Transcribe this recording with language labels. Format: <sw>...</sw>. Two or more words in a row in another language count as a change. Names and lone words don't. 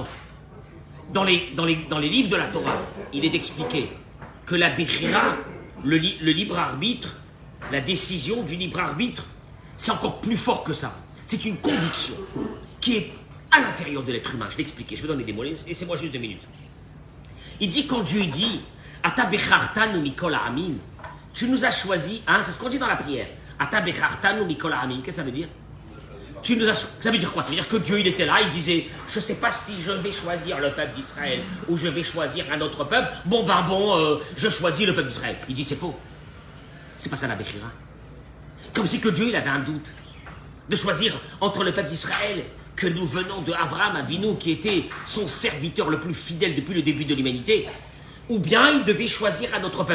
<fr>Dans les livres de la Torah, il est expliqué que la Bechira, le libre arbitre, la décision du libre arbitre, c'est encore plus fort que ça. C'est une conviction qui est à l'intérieur de l'être humain. Je vais expliquer, je vais donner des mots, laissez-moi juste 2 minutes. Il dit, quand Dieu dit,</fr> <he>אתה בחרתנו מכל העמים,</he> <fr>tu nous as choisi, hein, c'est ce qu'on dit dans la prière.</fr> <he>אתה בחרתנו מכל העמים,</he> <fr>qu'est-ce que ça veut dire? Ça veut dire quoi? Ça veut dire que Dieu, il était là, il disait, je ne sais pas si je vais choisir le peuple d'Israël ou je vais choisir un autre peuple. Je choisis le peuple d'Israël. Il dit, c'est faux. C'est pas ça la Bechira. Comme si que Dieu, il avait un doute de choisir entre le peuple d'Israël que nous venons de Abraham Avinu, qui était son serviteur le plus fidèle depuis le début de l'humanité, ou bien il devait choisir un autre peuple.</fr>